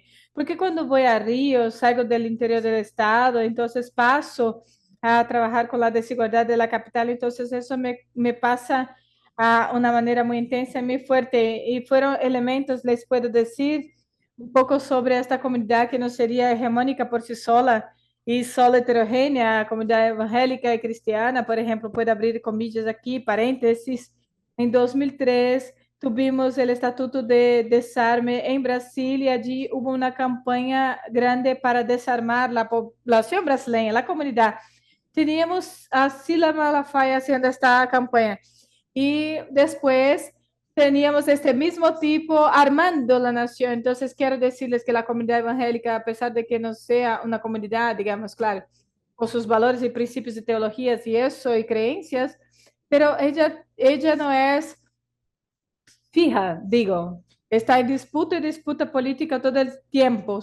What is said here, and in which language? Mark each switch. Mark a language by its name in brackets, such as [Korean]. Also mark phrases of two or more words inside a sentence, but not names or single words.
[Spanish] Porque cuando voy a Río, salgo del interior del estado, entonces paso a trabajar con la desigualdad de la capital, entonces eso me pasa a una manera muy intensa, muy fuerte. Y fueron elementos, les puedo decir, un poco sobre esta comunidad que no sería hegemónica por sí sola, y solo heterogénea, [Portuguese] a comunidade evangélica e cristiana, por exemplo, pode [Spanish] abrir comillas [Portuguese] aqui, parênteses. Em 2003, tuvimos o Estatuto de Desarme em Brasília, [Spanish] allí hubo [Portuguese] uma campanha grande para desarmar a população brasileira, a comunidade. Teníamos a Sila Malafaia fazendo esta campanha. [Spanish] Y después teníamos este mismo tipo armando la nación. Entonces, quiero decirles que la comunidad evangélica, a pesar de que no sea una comunidad, digamos, claro, con sus valores y principios de teologías y eso, y creencias, pero ella no es fija, digo, está en disputa y disputa política todo el tiempo.